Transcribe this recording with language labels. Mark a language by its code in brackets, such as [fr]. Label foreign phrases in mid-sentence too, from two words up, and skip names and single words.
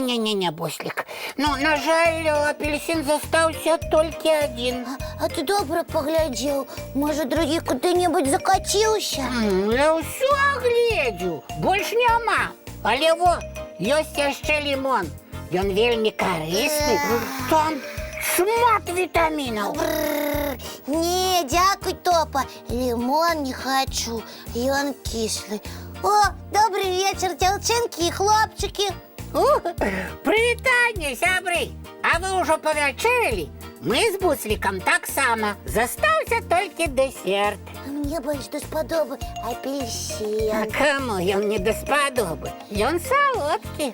[ru] меня, Буслик. [be] Ну, на жаль, апельсин застаўся толькі один. [ru] А ты добра поглядел? Может, другі куды-нибудь закатился? [be] Я ўсё агледзеў, больш няма. Але во, ёсць яшчэ лімон. Ён вельмі карысны. Там шмат вітамінаў. Не, дякуй, Топа. [ru] Лимон не хочу, и он кислый. О, добрый вечер, девчонки и хлопчики. [be] Прывітанне, сябры. А вы ўжо павячэралі? Мы з Буслікам таксама. Застаўся толькі дэсерт. [ru] Мне больше даспадобы апельсин. [be] А каму ён не даспадобы? Ён салодкі.